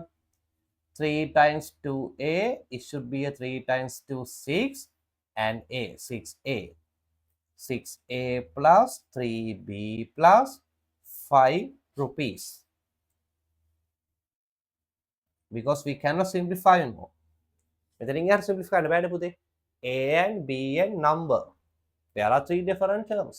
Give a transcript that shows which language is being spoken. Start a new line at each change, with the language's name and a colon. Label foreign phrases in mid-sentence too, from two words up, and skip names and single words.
English: 3 times 2A, it should be a 3 times 2, 6, and A, 6A. 6A plus 3B plus 5 rupees. Because we cannot simplify more.
Sinhala: මෙතනින් එහාට simplify කරන්න බෑනේ පුතේ.
English: A and B and number. There are 3 different terms.